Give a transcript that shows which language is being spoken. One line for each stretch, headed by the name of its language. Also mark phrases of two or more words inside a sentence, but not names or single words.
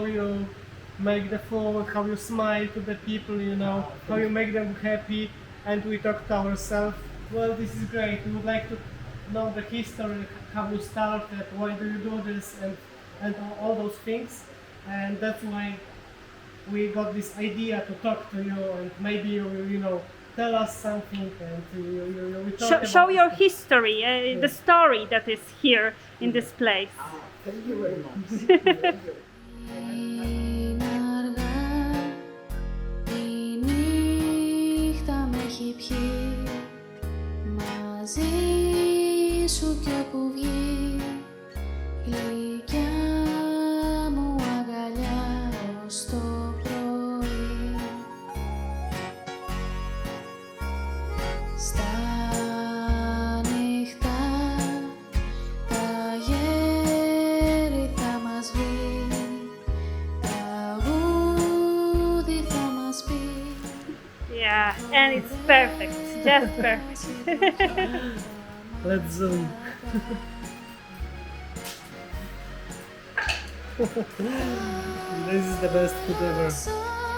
English: you make the food, how you smile to the people, you know, how you make them happy, and we talked to ourselves, well, this is great, we would like to know the history, how you started, why do you do this, and all those things, and that's why we got this idea to talk to you, and maybe you know, tell us something, and we talk Show about your this. history, the story that is here in this place. Thank you very much.
Greek: Είναι αργά, η νύχτα με έχει πιει, μαζί σου κι όπου βγει, γλυκιά μου αγκαλιά ως το πρωί. Στα νύχτα τα γέρι θα μας βρει, τραγούδι θα μας πει.
English: Yeah, and it's perfect, just perfect. Let's zoom. This is the best food ever. So